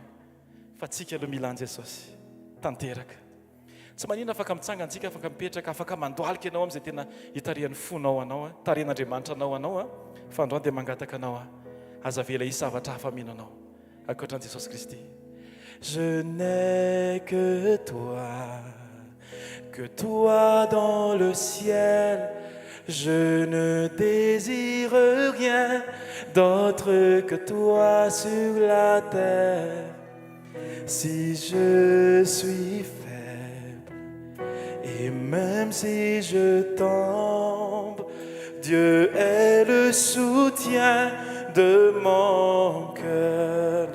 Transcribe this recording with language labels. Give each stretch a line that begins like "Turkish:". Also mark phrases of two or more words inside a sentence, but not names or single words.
Malagasy: Fa tsika aloha mila an Jesosy tanteraka. Tsy manina afaka mitsangantsika, afaka mipetraka, afaka mandoalika ianao amin'izay tena hitarian'ny fonao anao, taren'Andriamanitra anao fa androany dia mangataka anao aza vela hisy zavatra hafa mino anao ankoatran'i Jesosy Kristy.
French: Je n'ai que toi dans le ciel, je ne désire rien d'autre que toi sur la terre. Si je suis faible et même si je tombe, Dieu est le soutien de mon cœur.